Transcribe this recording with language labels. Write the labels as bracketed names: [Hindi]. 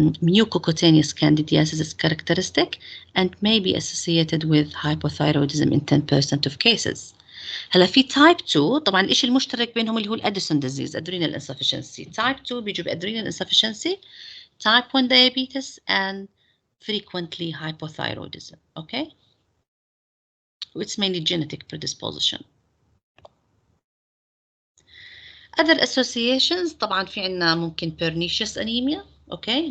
[English] Mucocutaneous candidiasis is characteristic and may be associated with hypothyroidism in 10% of cases. [Arabic] هلا في type 2 طبعا الإشي المشترك بينهم اللي هو Addison disease adrenal insufficiency. [English] Type 2 بيجوا بأدرينال insufficiency, type 1 diabetes and frequently hypothyroidism. Okay. It's mainly genetic predisposition. Other associations [Arabic] طبعا في عنا ممكن [English] pernicious anemia. Okay.